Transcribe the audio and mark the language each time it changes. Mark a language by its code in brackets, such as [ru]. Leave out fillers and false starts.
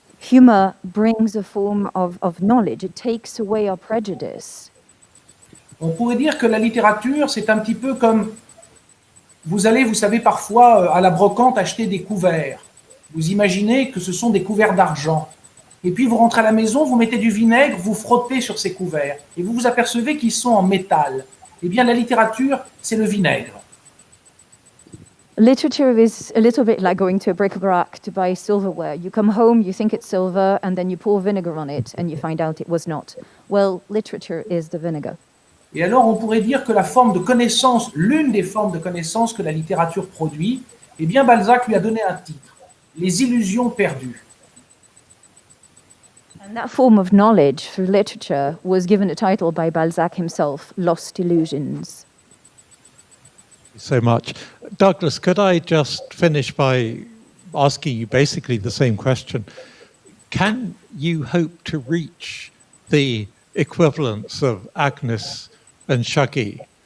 [en] Humor brings a form of knowledge, it takes away our prejudice. [fr] On pourrait dire que la littérature, c'est un petit peu comme, vous allez, vous savez, parfois à la brocante acheter des couverts. Vous imaginez que ce sont des couverts d'argent. Et puis vous rentrez à la maison, vous mettez du vinaigre, vous frottez sur ces couverts. Et vous vous apercevez qu'ils sont en métal. Eh bien, la littérature, c'est le vinaigre. [en] Literature is a little bit like going to a bric-a-brac to buy silverware. You come home, you think it's silver, and then you pour vinegar on it, and you find out it was not. Well, literature is the vinegar. [fr] Et alors, on pourrait dire que la forme de connaissance, l'une des formes de connaissance que la littérature produit, eh bien, Balzac lui a donné un titre, Les illusions perdues. [en] And that form of knowledge through literature was given a title by Balzac himself, Lost Illusions. So much. Douglas, could I just finish by asking you basically the same question? Can you hope to reach the equivalence of Agnes and Shuggie?